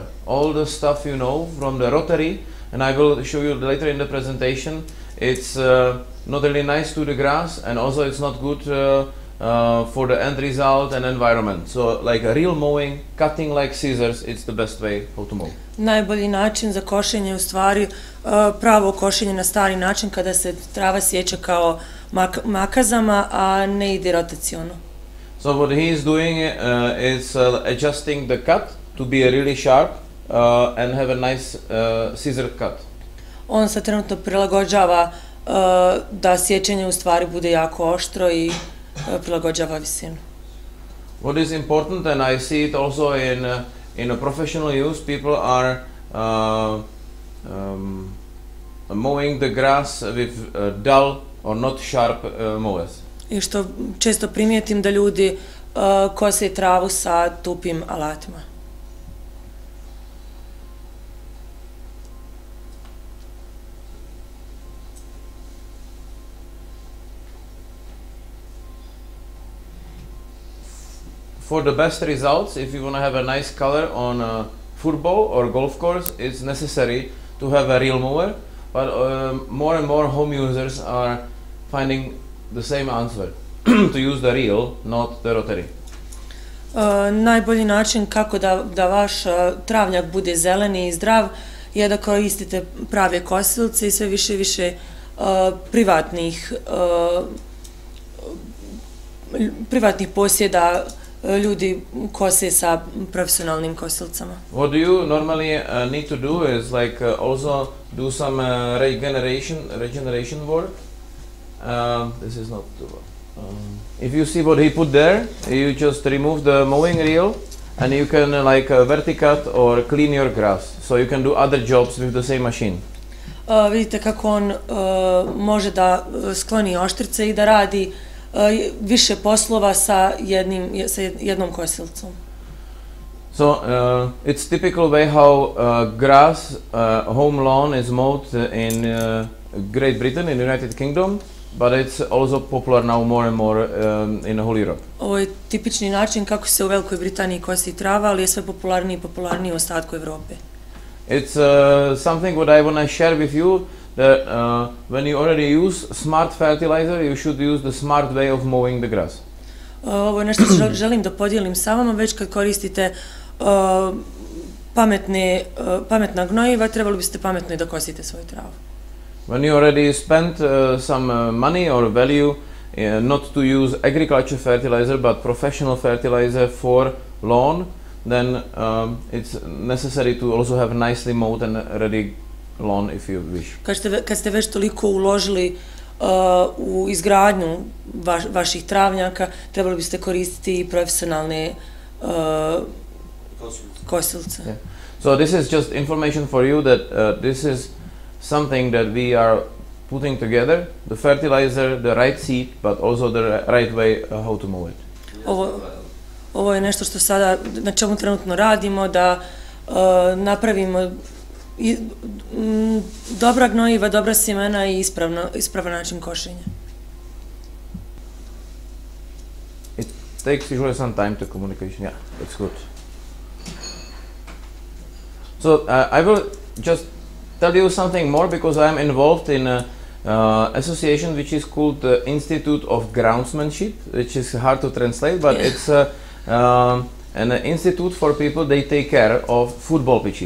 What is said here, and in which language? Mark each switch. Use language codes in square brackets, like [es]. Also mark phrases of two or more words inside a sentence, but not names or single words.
[en] All the stuff you know from the rotary, and I will show you later in the presentation, it's not really nice to the grass, and also it's not good for the end result and environment. So like a real mowing, cutting like scissors, it's the best way how to mow. [bs] Najbolji način za košenje je u stvari pravo košenje na stari način kada se trava sječe kao makazama, a ne ide rotaciono. [en] So what he is doing is adjusting the cut to be really sharp and have a nice scissor cut. [bs] On se trenutno prilagođava da sječenje u stvari bude jako oštro i prilagođava visinu. [en] What is important, and I see it also in a professional use, people are mowing the grass with dull or not sharp mowers. [bs] I što često primijetim da ljudi kose travu sa tupim alatima. [en] For the best results, if you want to have a nice color on a football or golf course, it's necessary to have a real mower, but more and more home users are finding the same answer, to use the real, not the rotary. [bs] Najbolji način kako da vaš travnjak bude zeleni i zdrav je da koristite prave kosilce i sve više i više privatnih posjeda ljudi kose sa profesionalnim kosilcama. [en] What you normally need to do is like also do some regeneration work. This is not the one. If you see what he put there, you just remove the mowing reel and you can like verticut or clean your grass. So you can do other jobs with the same machine. [bs] Vidite kako on može da skloni oštrice i da radi više poslova sa jednom kosilcom. [en] So it's typical way how grass home lawn is mowed in Great Britain, in United Kingdom, but it's also popular now more and more in whole Europe. [bs] Ovo je tipični način kako se u Velikoj Britaniji kosi trava, ali je sve popularniji i popularniji u ostatku Evrope. [en] It's something what I want to share with you, that when you already use smart fertilizer, you should use the smart way of mowing the grass. [bs] Ovo je nešto što želim da podijelim sa vama, već kad koristite pametna gnojiva, trebali biste pametno i da kosite svoju travu. [en] When you already spent some money or value not to use agriculture fertilizer but professional fertilizer for lawn, then it's necessary to also have nicely mowed and ready lawn if you wish. [bs] Kad ste već toliko uložili u izgradnju vaših travnjaka, trebali biste koristiti i profesionalne kosilce. [en] Yeah. So this is just information for you that this is something that we are putting together, the fertilizer, the right seed, but also the right way how to mow it. [bs] Ovo je nešto što sada, na čemu trenutno radimo, da napravimo dobra gnojiva, dobra sjemena i ispravan način košenja. [en] It takes usually some time to communication. Yeah, that's good. So I will just tell you something more, because I am involved in an association which is called the Institute of Groundsmanship, which is hard to translate, but it's an institute for people they take care of football pitches.